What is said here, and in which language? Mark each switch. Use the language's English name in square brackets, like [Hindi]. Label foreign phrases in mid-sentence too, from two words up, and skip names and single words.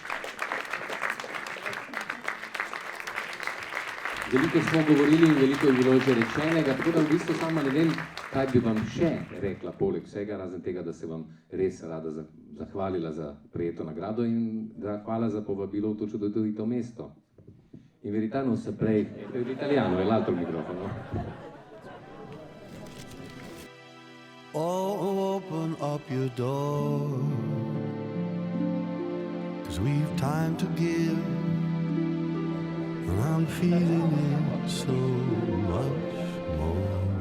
[Slovenian] Veliko smo govorili in veliko je bilo že rečenega, tako da v bistvu sama ne vem, kaj bi vam še rekla poleg vsega, razen tega, da se vam res rada zahvalila za prejeto nagrado in da hvala za povabilo v to čudovito mesto. [Italian] In veritano saprei, l'italiano è l'altro microfono. [English] Oh, open up your door, 'cause we've time to give, and I'm feeling it so much more.